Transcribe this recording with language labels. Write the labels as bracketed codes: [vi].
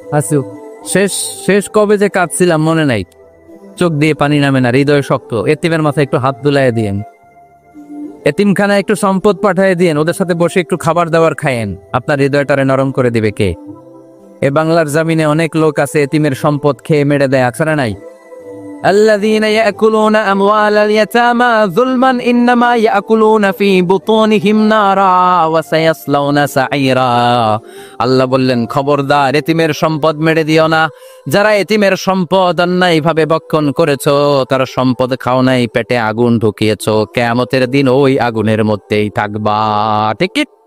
[bn] আসু, শেষ কবে যে কাঁদছিলাম মনে নাই, চোখ দিয়ে পানি নামে না, হৃদয় শক্ত। এতিমের মাথায় একটু হাত বুলাইয়া দিয়েন, এতিমখানায় একটু সম্পদ পাঠিয়ে দিয়েন, ওদের সাথে বসে একটু খাবার দাবার খায়েন, আপনার হৃদয়টারে নরম করে দিবে কে? এ বাংলার জমিনে অনেক লোক আছে এতিমের সম্পদ খেয়ে মেরে দেয়, আছে না নাই? [ar] الذين يأكلون أموال اليتامى ظلما إنما يأكلون في بطونهم نارا وسيصلون سعيرا। [bn] আল্লাহ বললেন, খবরদার, এতিমের সম্পদ মেরে দিও না। যারা এতিমের সম্পদ অন্যায়ভাবে ভক্ষণ করেছো, তারা সম্পদ খাও নাই, পেটে আগুন ঢুকিয়েছো, কিয়ামতের দিন ওই আগুনের মধ্যেই থাকবা। ঠিক কি?